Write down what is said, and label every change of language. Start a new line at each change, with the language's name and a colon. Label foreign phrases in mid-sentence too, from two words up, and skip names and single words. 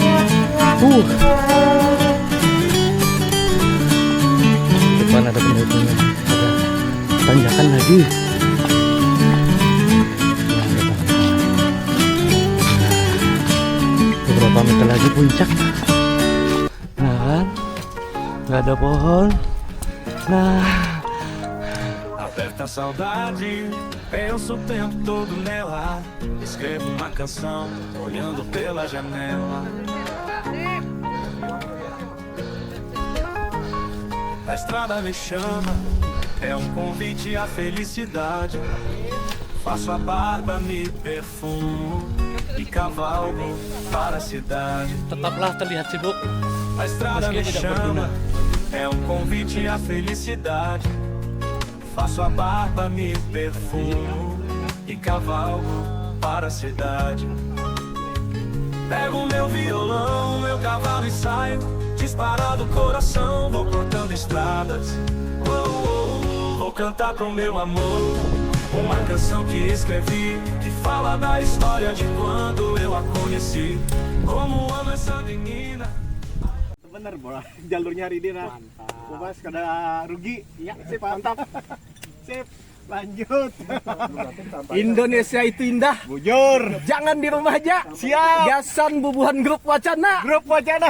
Indonesian: Depan ada penghubungnya. Ada tanjakan lagi. Beberapa meter lagi puncak. Nah kan, nggak ada pohon. Nah,
Portuguese: Aperta a saudade, penso o tempo todo nela. Escrevo uma canção, olhando pela janela. A estrada me chama, é um convite à felicidade. Faço a barba, me perfumo e cavalgo para a cidade.
Indonesian: Tetaplah terlihat sibuk.
Portuguese: A estrada me chama, é um convite à felicidade. Faço a barba, me perfumo e cavalgo para a cidade. Pego meu violão, meu cavalo e saio, disparado coração, vou cortando estradas. Vou cantar pro meu amor uma canção que escrevi, que fala da história de quando eu a conheci. Como amo essa menina.
Indonesian: Bener, Bro. Jalurnya hari ini nah. Bebas
Banjar: kada rugi.
Indonesian: Iya, sip, mantap. Sip, lanjut. Indonesia itu indah.
Banjar: Bujur.
Indonesian: Jangan di rumah aja. Siap.
Banjar: Gasan bubuhan grup Wacana. Grup Wacana.